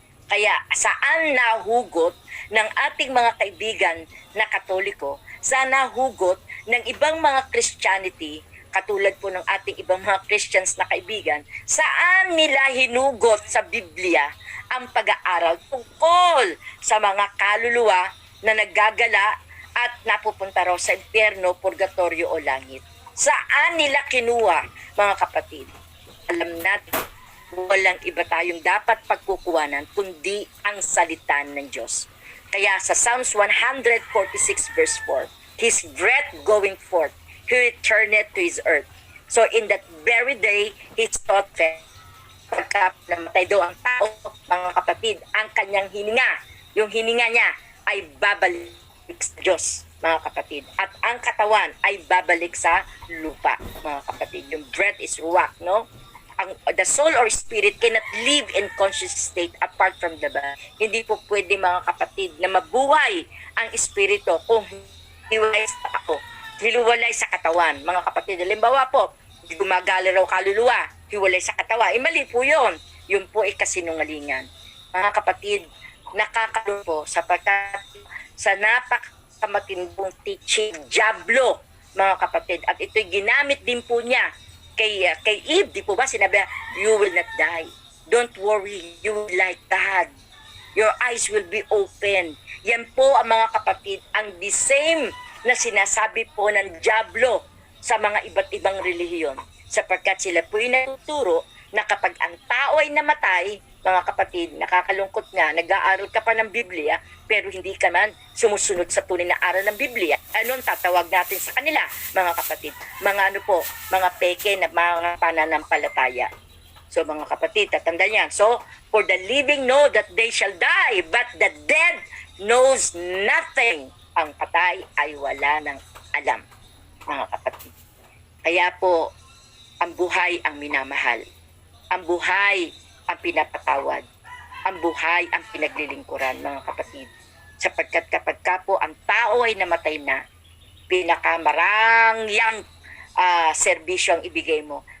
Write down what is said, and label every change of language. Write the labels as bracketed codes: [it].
[tl] Kaya saan nahugot ng ating mga kaibigan na Katoliko, saan nahugot ng ibang mga Christianity, katulad po ng ating ibang mga Christians na kaibigan, saan nila hinugot sa Biblia ang pag-aaral tungkol sa mga kaluluwa na naggagala at napupunta raw sa impyerno, purgatorio o langit. Saan nila kinuha, mga kapatid? Alam natin, walang iba tayong dapat pagkukuhanan kundi ang salita ng Diyos. [en] Kaya sa Psalms 146 verse 4, His breath going forth, He returneth to His earth. So in that very day, He taught them, [tl] pagka namatay daw ang tao, mga kapatid, ang kanyang hininga, yung hininga niya, ay babalik sa Diyos, mga kapatid. At ang katawan ay babalik sa lupa, mga kapatid. Yung breath is ruach, no? [en] the soul or spirit cannot live in conscious state apart from the body. [tl] Hindi po pwede, mga kapatid, na mabuhay ang espiritu kung hiwalay sa katawan. Mga kapatid, halimbawa po, gumagala raw kaluluwa, hiwalay sa katawan. Mali po yun. Yun po ay kasinungalingan. Mga kapatid, nakakalo po sapagkat sa napakamatindong teaching, Diablo, mga kapatid. At ito'y ginamit din po niya kay Eve, di po ba? [en] Sinabi, you will not die. Don't worry, you will like God. Your eyes will be open. [tl] Yan po ang mga kapatid, ang the same na sinasabi po ng Diablo sa mga iba't ibang relihiyon. Sapagkat sila po ay natuturo na kapag ang tao ay namatay, mga kapatid, nakakalungkot nga, nag-aaral ka pa ng Biblia, pero hindi ka man sumusunod sa tunay na aral ng Biblia. Anong tatawag natin sa kanila, mga kapatid? Mga ano po, mga peke na mga pananampalataya. So mga kapatid, tatandaan niyan. [en] So, for the living know that they shall die, but the dead knows nothing. [tl] Ang patay ay wala ng alam, mga kapatid. Kaya po, ang buhay ang minamahal. Ang buhay ang pinapatawad. Ang buhay ang pinaglilingkuran, mga kapatid. Sapagkat kapag ka po ang tao ay namatay na, pinakamarangyang serbisyo ang ibigay mo.